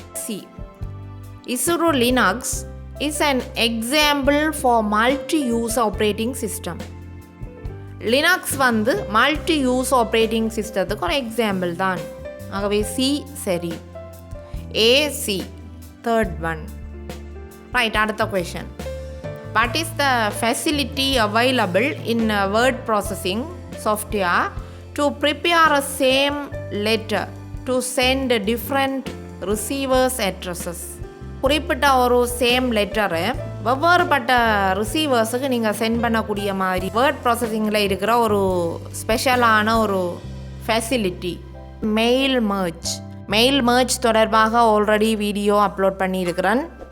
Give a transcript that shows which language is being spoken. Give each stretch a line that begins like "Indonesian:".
English: சி, Isuru Linux is an example for multi-use operating system.
Tamil: Linux multi-use operating சிஸ்டத்துக்கு ஒரு example தான். ஆகவே C சரி. AC,
English: 3rd one.
Tamil: Right, அடுத்த question.
English: What is the facility available in word processing software to prepare a same letter to send different receivers addresses?
Tamil: குறிப்பிட்ட ஒரு same லெட்டரை வெவ்வேறுபட்ட ரிசீவர்ஸுக்கு நீங்கள் send பண்ணக்கூடிய மாதிரி வேர்ட் ப்ராசஸிங்கில் இருக்கிற ஒரு ஸ்பெஷலான ஒரு ஃபெசிலிட்டி மெயில் மர்ஜ் தொடர்பாக ஆல்ரெடி வீடியோ அப்லோட் பண்ணியிருக்கிறேன்.